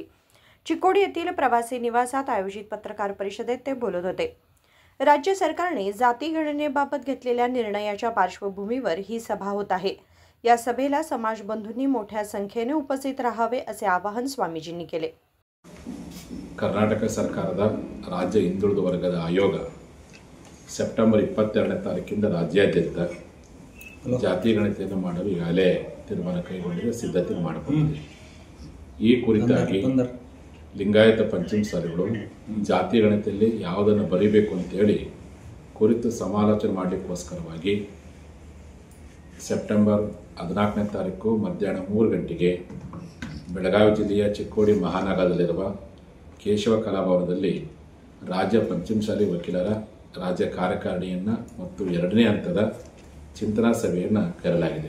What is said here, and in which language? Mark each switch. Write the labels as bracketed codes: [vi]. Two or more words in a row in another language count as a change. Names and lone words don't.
[mr] चिकोडी येथील प्रवासी निवासात आयोजित पत्रकार परिषदेत ते बोलत होते। राज्य सरकारने जाती गणनेबाबत घेतलेल्या निर्णयाच्या पार्श्वभूमीवर ही सभा होत आहे। या सभेला समाज बंधूंनी मोठ्या संख्येने उपस्थित राहावे असे आवाहन स्वामीजींनी केले। [kn] कर्नाटक ಸರ್ಕಾರದ ರಾಜ್ಯ ಹಿಂದುಳಿದ ವರ್ಗದ ಆಯೋಗ ಸೆಪ್ಟೆಂಬರ್ 22ನೇ ತಾರೀಕಿನಿಂದ ರಾಜ್ಯಾದ್ಯಂತ ಜಾತಿ ಗಣತಿಯನ್ನು ಮಾಡಲು ಈಗಾಗಲೇ ತೀರ್ಮಾನ ಕೈಗೊಂಡಿದೆ, ಸಿದ್ಧತೆ ಮಾಡಿಕೊಂಡಿದೆ। ಈ ಕುರಿತಾಗಿ ಲಿಂಗಾಯತ ಪಂಚಮಸಾಲಿಗಳು ಜಾತಿ ಗಣತಿಯಲ್ಲಿ ಯಾವುದನ್ನು ಬರೀಬೇಕು ಅಂತ ಹೇಳಿ ಕುರಿತು ಸಮಾಲೋಚನೆ ಮಾಡಲಿಕ್ಕೋಸ್ಕರವಾಗಿ ಸೆಪ್ಟೆಂಬರ್ 14ನೇ ತಾರೀಕು ಮಧ್ಯಾಹ್ನ 3 ಗಂಟೆಗೆ ಬೆಳಗಾವಿ ಜಿಲ್ಲೆಯ ಚಿಕ್ಕೋಡಿ ಮಹಾನಗರದಲ್ಲಿರುವ ಕೇಶವ ಕಲಾಭವನದಲ್ಲಿ ರಾಜ್ಯ ಪಂಚಮಸಾಲಿ ವಕೀಲರ ರಾಜ್ಯ ಕಾರ್ಯಕಾರಿಣಿಯನ್ನು ಮತ್ತು 2ನೇ ಹಂತದ ಚಿಂತನಾ ಸಭೆಯನ್ನು ಕರೆಯಲಾಗಿದೆ।